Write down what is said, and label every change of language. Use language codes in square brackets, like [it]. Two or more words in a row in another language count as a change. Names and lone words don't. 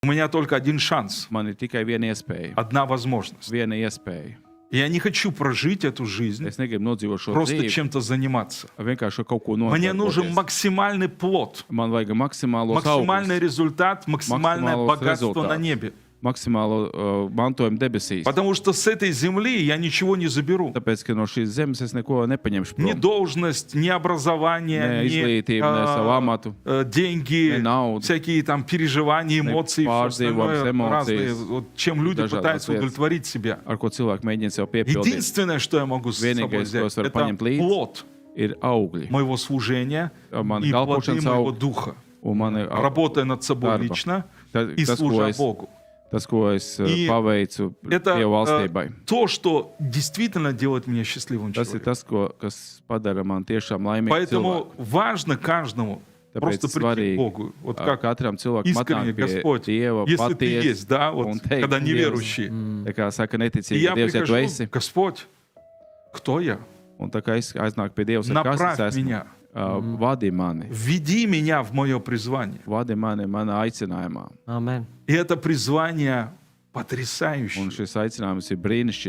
[ru] У меня только один шанс, [lv] Man ir tikai viena iespēja. [ru] одна возможность. [lv] Viena iespēja. [ru] Я не хочу прожить эту жизнь, [lv] Es negribu nodzīvot šo [ru] просто [lv] dzīvi, [ru] чем-то заниматься. [lv] vienkārši ar kaut ko [ru] Мне нужен [lv] nodarboties. [ru] максимальный плод, [lv] Man vajag maksimālo [ru] максимальный результат, максимальное Максималов богатство на результат. небе. [lv] maksimālo mantojumu debesīs. [ru] Потому что с этой земли я ничего не заберу. [lv] Tāpēc, ka no šīs zemes es neko nepaņemšu [ru] Ни [lv] prom. [ru] должность, ни образование, [lv] Ne [ru] ни [lv] izglītību, ne savu amatu, [ru] деньги, [lv] не naudu, [ru] всякие там переживания, эмоции, все [lv] pārdzīvojums, [ru] остальное [lv] emocijas, [ru] разные, вот, чем люди [lv] dažādas [ru] пытаются [lv] lietas. [ru] удовлетворить себя. [lv] ar ko cilvēki mēģina sev piepildīt. [ru] Единственное, что я могу с собой [lv] Vienīgais, ko [ru] взять, [lv] es varu [ru] это [lv] paņemt līdzi, [ru] плод [lv] ir augļi. [ru] моего служения [lv] Man [ru] и плоды [lv] kalpošanas [ru] моего [lv] augļi [ru] духа, [lv] un mani [ru] работая над собой [lv] darba. [ru] лично [lv] Tas, [ru] и [lv] ko [ru] служа [lv] es, [ru] Богу. [lv] tas, ko es [ru] И [lv] paveicu [ru] Это [lv] Dievu valstībai. [ru] то, что действительно делает меня счастливым [lv] Tas ir [ru] человеком. [lv] tas, kas padara man tiešām laimīgu [ru] Поэтому [lv] cilvēku. [ru] важно каждому просто [lv] Tāpēc [ru] прийти к [lv] svarīgi [ru] Богу. Вот как [lv] katram cilvēkam [ru] искренне, [lv] atnāk pie [ru] Господь, [lv] Dieva [ru] если Ты [lv] patiesi [ru] есть, да, вот, [lv] un teikt, [ru] когда [lv] Dievs, [ru] неверующие. [lv] tā kā saka [ru] И [lv] neticīgi, [ru] я [lv] Dievs, ja tu [ru] прихожу, [lv] esi, [ru] Господь, кто я? [lv] un tā kā es aiznāk pie Dieva, saka, kas [ru] Направь [lv] es esmu, [ru] меня, [lv] vadi mani, [ru] введи меня в мое призвание. [lv] vadi mani manā aicinājumā. Amen. [ru] И это призвание потрясающее. [lv] Un šis aicinājums ir brīnišķīgs.